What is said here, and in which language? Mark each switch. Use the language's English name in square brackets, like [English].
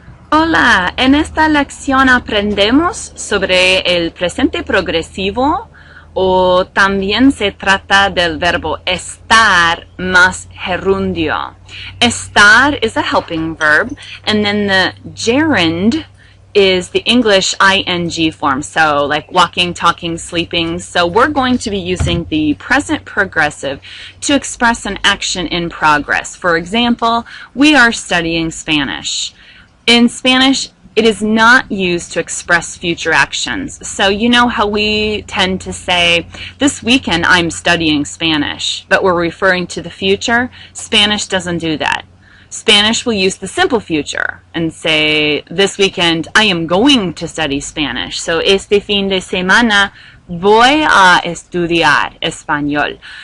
[Spanish] Hola, en esta lección aprendemos sobre el presente progresivo o también se trata del verbo estar más gerundio. [English] Estar is a helping verb and then the gerund is the English ing form, so like walking, talking, sleeping. So we're going to be using the present progressive to express an action in progress. For example, we are studying Spanish. In Spanish, it is not used to express future actions. So you know how we tend to say, this weekend I'm studying Spanish, but we're referring to the future? Spanish doesn't do that. Spanish will use the simple future and say, this weekend I am going to study Spanish. [Spanish] So este fin de semana voy a estudiar español.